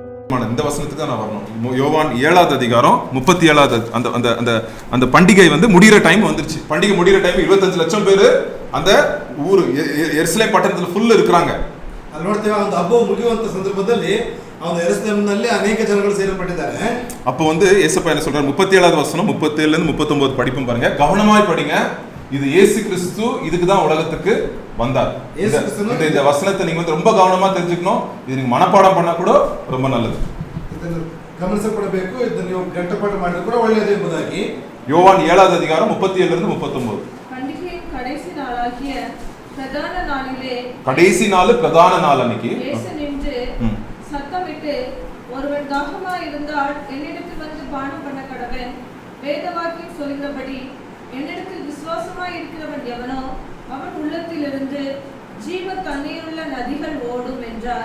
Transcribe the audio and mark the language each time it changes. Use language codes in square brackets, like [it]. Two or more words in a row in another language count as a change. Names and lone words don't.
[ta] இந்த வசனத்துக்கு தான் நான் வரணும். யோவான் 7வது அதிகாரம் 37வது அந்த அந்த அந்த அந்த பண்டிகை வந்து முடிகிற டைம் வந்துருச்சு. பண்டிகை முடிகிற டைம் 25 ಲಕ್ಷ பேர் அந்த ஊರು ಯೆರೂಸಲೇಮ್ ಪಟ್ಟಣದಲ್ಲಿ ಫುಲ್ இருக்கிறாங்க. [kn] ಅಲ್ಲಿ ನೋಡ್ತೇವೆ ಒಂದು ಹಬ್ಬ ಮುಗಿಯುವಂತ ಸಂದರ್ಭದಲ್ಲಿ ಅವನು ಯೆರೂಸಲೇಮಿನಲ್ಲಿ ಅನೇಕ ಜನಗಳು ಸೇರಿಕೊಂಡಿದ್ದಾರೆ. [ta] அப்போ வந்து இயேசுப்பா என்ன சொல்றாரு, 37வது வசனம் 37ல இருந்து 39 படிப்பும் பாருங்க, கவனமாய் படிங்க. இது இயேசு கிறிஸ்து இதுக்கு தான் உலகத்துக்கு வந்தார். இந்த வசனத்தை நீங்க வந்து ரொம்ப கவனமா தெரிஞ்சுக்கணும். இது நீங்க மனப்பாடம் பண்ணா கூட ரொம்ப நல்லது. [kn] ಇದನ್ನು ಗಮನಿಸಬೇಕು, ಇದನ್ನು ನೀವು ಗಂಟಪಾಠ ಮಾಡಿದ್ರೆ ಕೂಡ ಒಳ್ಳೆಯದು ಎಂಬುದಾಗಿ [ta] யோவான் 7வது அதிகாரம் 37ல இருந்து 39. பண்டிகையின் கடைசி நாளாகிய பிரதான நாளிலே கடைசி நாள் பிரதான நாள் அன்னைக்கு இயேசு நின்று சத்தமிட்டு, ஒருவன் தாகமாய் இருந்தால் என்னிடத்தில் வந்து பானம் பண்ண கடவன். வேதவாக்கியம் சொல்லுகிறபடி என்னிடத்தில் விசுவாசமாய் இருக்கிறவன் எவனோ அவன் உள்ளத்திலிருந்து ஜீவ தண்ணீருள்ள நதிகள் ஓடும் என்றார்.